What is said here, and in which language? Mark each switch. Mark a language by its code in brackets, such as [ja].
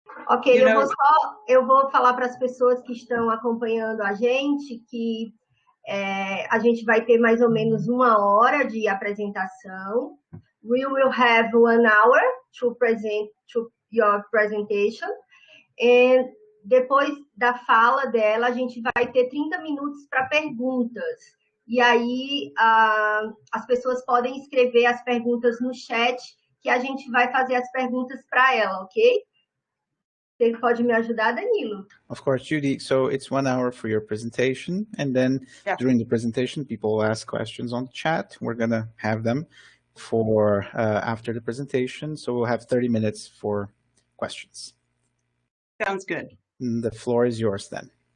[pt] Ok, eu vou falar para as pessoas que estão acompanhando a gente que a gente vai ter mais ou menos 1 hora de apresentação. [en] We will have 1 hour to present to your presentation. And [pt] depois da fala dela, a gente vai ter 30 minutos para perguntas. E aí as pessoas podem escrever as perguntas no chat, que a gente vai fazer as perguntas para ela, ok? Você pode me ajudar, Danilo? [en] Of course, Judy. So it's 1 hour for your presentation, and then during the presentation, people will ask questions on the chat. We're going to have them for after the presentation, so we'll have 30 minutes for questions. Sounds good. The floor is yours then.